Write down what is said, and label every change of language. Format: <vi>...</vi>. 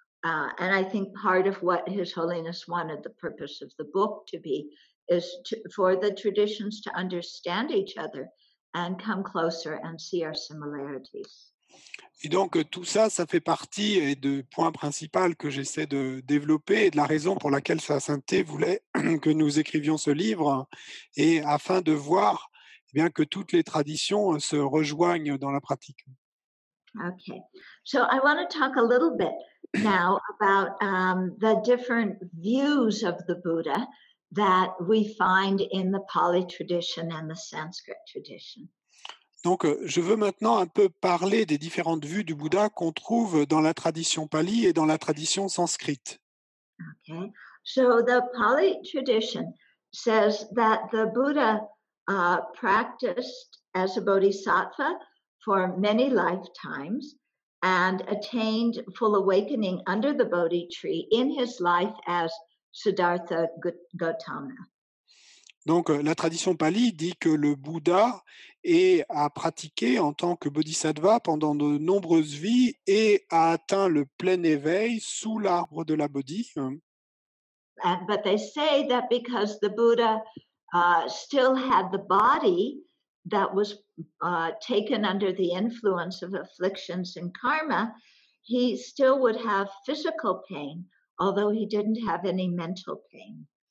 <en>And I think part of what His Holiness wanted the purpose of the book to be is for the traditions to understand each other and come closer and see our similarities.</en> <fr>Et donc, tout ça, ça fait partie de points principaux que j'essaie de développer et de la raison pour laquelle Sa Sainteté voulait que nous écrivions ce livre, et afin de voir bien que toutes les traditions se rejoignent dans la pratique.</fr> <en>Okay, so I want to talk a little bit now about the different views of the Buddha that we find in the Pali tradition and the Sanskrit tradition.</en> <fr>Donc, je veux maintenant un peu parler des différentes vues du Bouddha qu'on trouve dans la tradition pali et dans la tradition sanskrite.</fr> <en>Okay, so the Pali tradition says that the Buddha practiced as a bodhisattva for many lifetimes and attained full awakening under the Bodhi tree in his life as Siddhartha Gautama.</en> <fr>Donc, la tradition pali dit que le Bouddha a pratiqué en tant que bodhisattva pendant de nombreuses vies et a atteint le plein éveil sous l'arbre de la Bodhi.</fr> <en>But they say that because the Buddha still had the body that was taken under the influence of afflictions and karma, he still would have physical pain, although he didn't have any mental pain.</en>